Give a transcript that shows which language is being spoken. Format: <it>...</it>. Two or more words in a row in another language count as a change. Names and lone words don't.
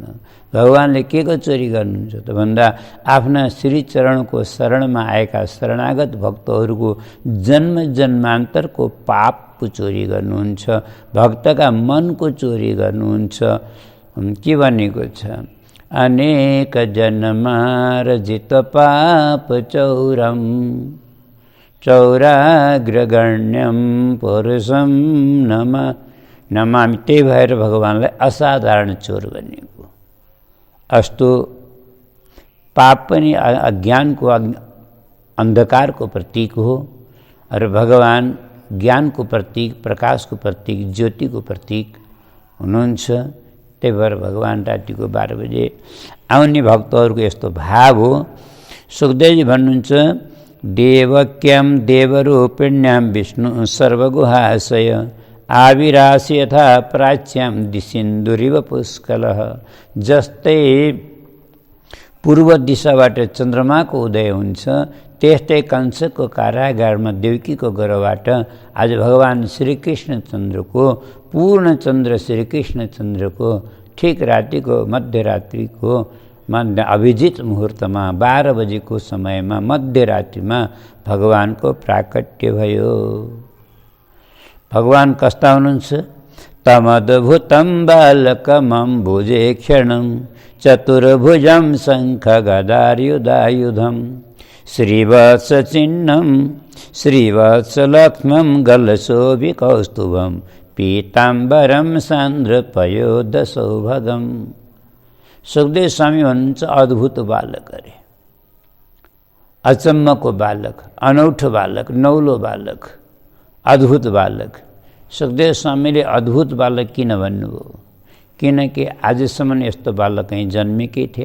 <ne>भगवानले के को चोरी गर्नुहुन्छ त भन्दा, आफ्ना श्री चरणको शरणमा आएका शरणागत भक्तहरूको जन्म जन्मान्तरको पापको चोरी गर्नुहुन्छ। भक्तका मनको चोरी गर्नुहुन्छ। के भनेको छ,</ne> <sa>अनेक जन्मार्जित पाप चौरम चौराग्रगण्यम पुरुषम नमामि।</sa> <ne>त्यही भएर भगवानलाई असाधारण चोर भनेको। अस्तो पाप पनि अज्ञानको अन्धकारको प्रतीक हो, र भगवान ज्ञानको प्रतीक, प्रकाशको प्रतीक, ज्योतिको प्रतीक हुनुहुन्छ। त्यही भएर भगवान रातिको 12 बजे आउने भक्तहरूको यस्तो भाव हो। सुखदेवजी भन्नुहुन्छ,</ne> <sa>देवक्यम देवरूपिण्याम विष्णु सर्वगुहाशय आविरासि यथा प्राच्याम दिसिन्दुरिव पुष्कलः।</sa> <ne>जस्तै पूर्व दिशाबाट चन्द्रमाको उदय हुन्छ, त्यस्तै कंसको कारागारमा देवकीको गर्भबाट आज भगवान श्रीकृष्णचन्द्रको, पूर्ण चन्द्र श्रीकृष्णचन्द्रको ठिक रातिको मध्यरात्रिको अभिजित मुहुर्तमा 12 बजेको समयमा मध्यरात्रिमा भगवानको प्राकट्य भयो। भगवान कस्ता हुनुहुन्छ?</ne> <sa>तमद्भुतं बालकमम्बुजे क्षणं चतुर्भुजं शङ्खगदायुधायुधं श्रीवत्सचिह्नं श्रीवत्सलक्ष्मं गलशोभिकौस्तुभं पीताम्बरं सान्द्रपयोदशौभगं।</sa> <ne>सुखदेव स्वामी भन्नुहुन्छ, अद्भुत बालक अरे, अचम्मको बालक, अनौठो बालक, नौलो बालक, अद्भुत बालक। सुखदेव स्वामीले अद्भुत बालक किन भन्नुभयो? किनकि आजसम्म यस्तो बालक कहीँ जन्मेकै थिएन।</ne>